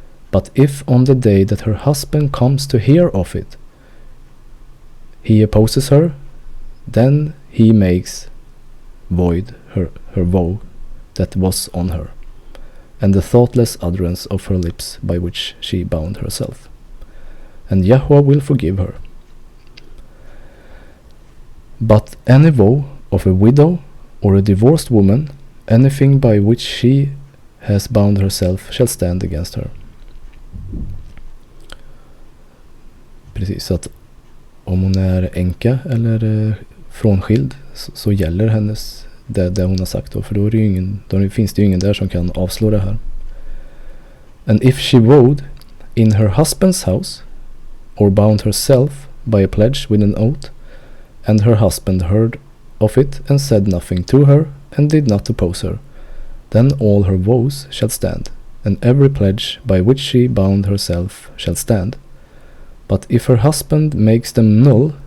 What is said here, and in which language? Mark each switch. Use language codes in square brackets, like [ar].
[en] But if on the day that her husband comes to hear of it, he opposes her, then he makes void her vow that was on her, and the thoughtless utterance of her lips by which she bound herself, and Yahweh will forgive her. But any vow of a widow or a divorced woman, anything by which she has bound herself shall stand against her. [sv] Precis, så att om hon är änka eller frånskild så gäller hennes det hon har sagt då, för då finns det ju ingen där som kan avslå det här. [en] And if she vowed in her husband's house or bound herself by a pledge with an oath, and her husband heard of it and said nothing to her and did not oppose her, then all her vows shall stand, and every pledge by which she bound herself shall stand. But if her husband makes them null